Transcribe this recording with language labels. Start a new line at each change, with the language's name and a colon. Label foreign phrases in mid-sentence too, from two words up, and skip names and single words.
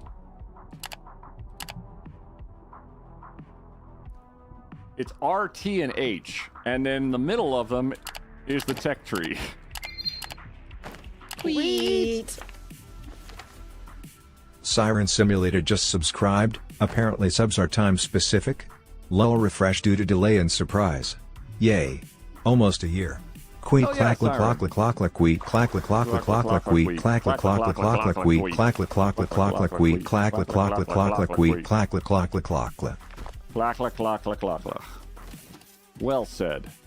English: It's R, T, and H, and in the middle of them is the tech tree. Sweet. Siren Simulator just subscribed. Apparently subs are time specific. Low refresh due to delay and surprise. Yay. Almost a year. Queet clack la clock la clock la queet clack la clock la clock la queet clack la clock la clock la queet clack la clock la clock la queet clack la clock la clock la queet clack la clock la clock la Clack la clock la clock la. Well said.